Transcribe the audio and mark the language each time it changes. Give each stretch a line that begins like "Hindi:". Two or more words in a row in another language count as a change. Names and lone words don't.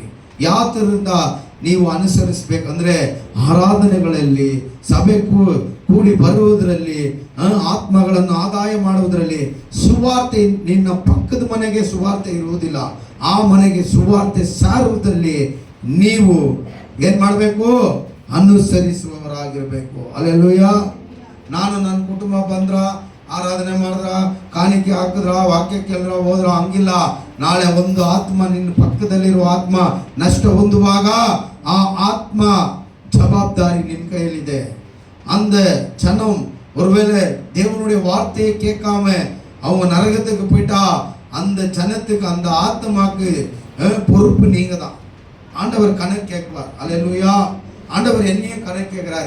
Kannada: ಯಾತರಿಂದ ನೀವು ಅನುಸರಿಸಬೇಕಂದ್ರೆ ಆರಾಧನೆಗಳಲ್ಲಿ, ಸಭೆ ಕೂಡಿ ಬರುವುದರಲ್ಲಿ, ಆತ್ಮಗಳನ್ನು ಆದಾಯ ಮಾಡುವುದರಲ್ಲಿ, ಸುವಾರ್ತೆ ನಿನ್ನ ಪಕ್ಕದ ಮನೆಗೆ ಸುವಾರ್ತೆ ಇರುವುದಿಲ್ಲ, ಆ ಮನೆಗೆ ಸುವಾರ್ತೆ ಸಾರುವುದರಲ್ಲಿ ನೀವು ಏನ್ ಮಾಡಬೇಕು? ಅನುಸರಿಸುವವರಾಗಿರ್ಬೇಕು. ಹಲ್ಲೆಲೂಯಾ. ನಾನು ನನ್ನ ಕುಟುಂಬ ಬಂದ್ರ, ಆರಾಧನೆ ಮಾಡಿದ್ರ, ಕಾಣಿಕೆ ಹಾಕಿದ್ರ, ವಾಕ್ಯ ಕೇಳಿದ್ರ, ಹೋದ್ರ ಹಂಗಿಲ್ಲ. ನಾಳೆ ಒಂದು ಆತ್ಮ, ನಿನ್ನ ಪಕ್ಕದಲ್ಲಿರುವ ಆತ್ಮ ನಷ್ಟ ಹೊಂದುವಾಗ ಆ ಆತ್ಮ ಜವಾಬ್ದಾರಿ ನಿನ್ ಕೈಯಲ್ಲಿದೆ.
Tamil: அந்த ஜனம் ஒருவேளை தேவனுடைய வார்த்தையை கேட்காம அவங்க நரகத்துக்கு போயிட்டா, அந்த ஜனத்துக்கு, அந்த ஆத்மாக்கு பொறுப்பு நீங்க தான். ஆண்டவர் கணக்கு கேட்பார். அல்லேலூயா. ஆண்டவர் என்னையும் கணக்கு கேட்கிறார்.